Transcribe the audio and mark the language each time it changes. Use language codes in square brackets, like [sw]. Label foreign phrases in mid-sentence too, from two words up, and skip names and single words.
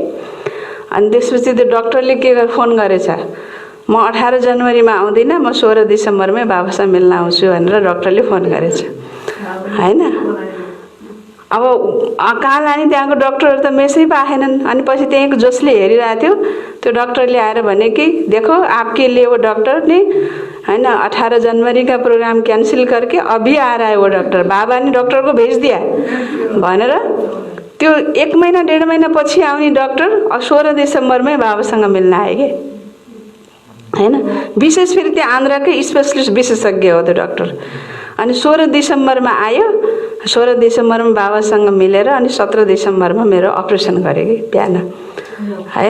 [ne] अनि त्यसपछि त्यो डक्टरले के फोन गरेछ, म 18 जनवरीमा आउँदिनँ, म 16 डिसेम्बरमै बाबासँग मिल्न आउँछु भनेर डक्टरले फोन गरेछ, हैन। अब कहाँ लाने, त्यहाँको डक्टरहरू त मेसै पाएनन्। अनि पछि त्यहीँको जसले हेरिरहेको थियो त्यो डक्टरले आएर भने कि [hi] देखो आपके लिए वो डॉक्टर ने है ना 18 जनवरी का प्रोग्राम कैंसिल करके अभी आ रहा है वो डॉक्टर, बाबा ने डॉक्टर को भेज दिया [ne] भनेर त्यो 1 महिना 1.5 महिना पछि आउने डक्टर 16 दिसम्बरमै बाबासँग मिल्न आए के हैन। विशेष फेरि त्यो आन्ध्रकै स्पेशलिस्ट विशेषज्ञ हो त्यो डक्टर। अनि 16 दिसम्बरमा आयो, 16 दिसम्बरमा बाबासँग मिलेर अनि 17 दिसम्बरमा मेरो अपरेसन गरे कि बिहान हैन।